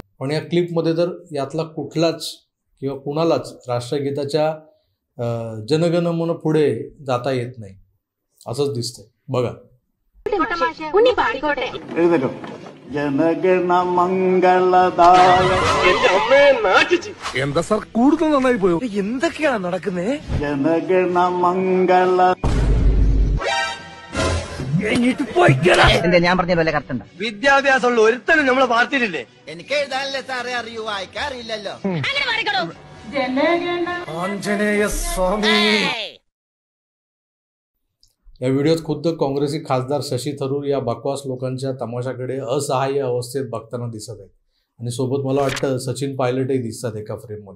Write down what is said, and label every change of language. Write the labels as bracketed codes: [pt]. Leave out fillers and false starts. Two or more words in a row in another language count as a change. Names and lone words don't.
[mr] पण या क्लिपमध्ये तर यातला कुठलाच किंवा कुणालाच राष्ट्रगीताच्या जनगणमन पुढे जाता येत नाही, असंच दिसतंय. बघा. [bn] জনগণ মঙ্গলদায়. [ml] എന്താ സാർ കൂടുതൽ നന്നായി പോയോ? എന്തൊക്കെയാണ് നടക്കുന്നേ? [bn] জনগণ মঙ্গল [ml] ഞാൻ പറഞ്ഞ പോലെ കറക്റ്റ് വിദ്യാഭ്യാസമുള്ള ഒരുത്തനും നമ്മളെ പാർട്ടിയിലില്ലേ? എനിക്ക് എഴുതാനല്ലേ സാറേ അറിയൂ, വായിക്കാറില്ലല്ലോ. [mr] या व्हिडिओत खुद्द काँग्रेसी खासदार शशी थरूर या बकवास लोकांच्या तमाशाकडे असहाय्य अवस्थेत बघताना दिसत आहेत आणि सोबत मला वाटतं सचिन पायलटही दिसतात एका फ्रेममध्ये.